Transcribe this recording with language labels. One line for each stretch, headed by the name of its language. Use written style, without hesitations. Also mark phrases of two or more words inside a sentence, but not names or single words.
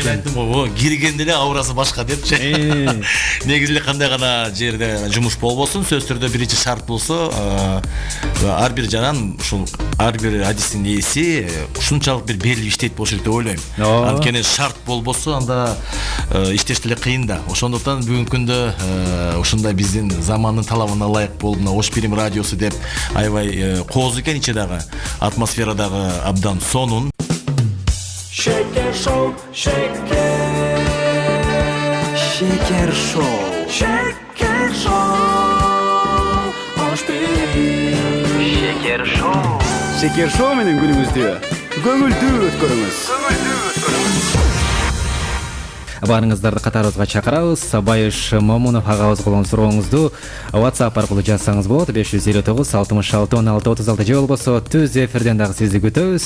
Kyrgyz: Мен айттым го, киргенде эле аурасы башка депчи. Негизи эле кандай гана жерде жумуш болбосун, сөзсүз түрдө биринчи шарт болсо, ар бир жаран ушул ар бир адистин ээси ушунчалык бир белгилүү иштейт болуш керек деп ойлойм. Анткени шарт болбосо анда иштеш деле кыйын да. Ошондуктан бүгүнкү күндө ушундай биздин замандын талабына ылайык болуп Ош Перим радиосу деп аябай кооз экен, ичи дагы атмосфера дагы абдан сонун. Şeker Show, şeker. Şeker Show. Şeker Show.
Turkish: Hoş bir.
Kyrgyz: Şeker Show. Şeker Show менен күнүңүздү көңүлдүү өткөрүңүз. Барыңыздарды катарыбызга чакырабыз. Байыш Момунов агабыз болгон сурооңузду WhatsApp аркылуу жазсаңыз болот. 559 66 16 36 же болбосо түз эфирден дагы сизди күтөбүз.